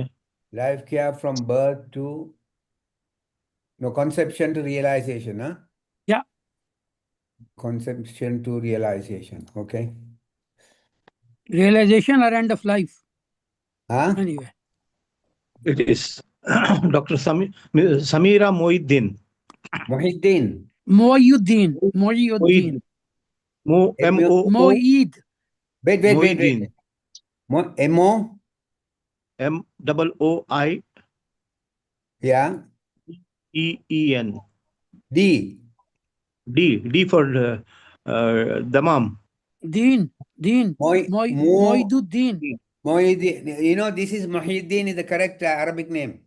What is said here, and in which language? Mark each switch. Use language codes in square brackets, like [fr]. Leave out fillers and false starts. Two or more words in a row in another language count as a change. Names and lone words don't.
[en] Lifecare from birth to No, conception to realization, huh? Yeah. Conception to realization. Okay. Realization or end of life. Huh? Anyway. It is Dr. Samira Mohiddin. Muhyiddin. Moyuddin. Moyuddin. M-O-O. Moeed. Wait. Mohiddin. M-O? M-O-O-I-E-E-N. Yeah. D. D for Damam. Deen. Moiduddin. Muhyiddin. You know, this is Muhyiddin is the correct Arabic name.